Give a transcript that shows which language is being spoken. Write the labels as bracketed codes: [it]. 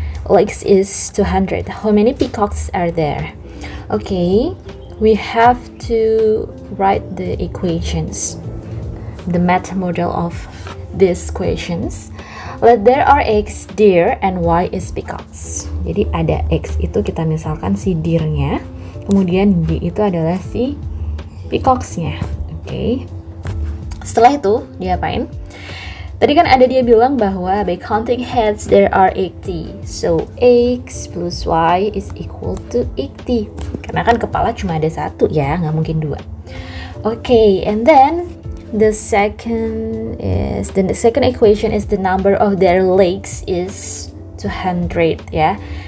[en] Legs is 200. How many peacocks are there? Okay, we have to write the equations, the math model of these questions. Let there are X deer and Y is peacocks. [id] Jadi ada X itu kita misalkan si deer-nya, kemudian D itu adalah si peacocks-nya. Oke. Setelah itu diapain? Tadi kan ada dia bilang bahwa [en] by counting heads there are 80. So X plus Y is equal to 80. [id] Karena kan kepala cuma ada satu ya, nggak mungkin dua. [en] Oke, and then the second equation is the number of their legs is 200 ya.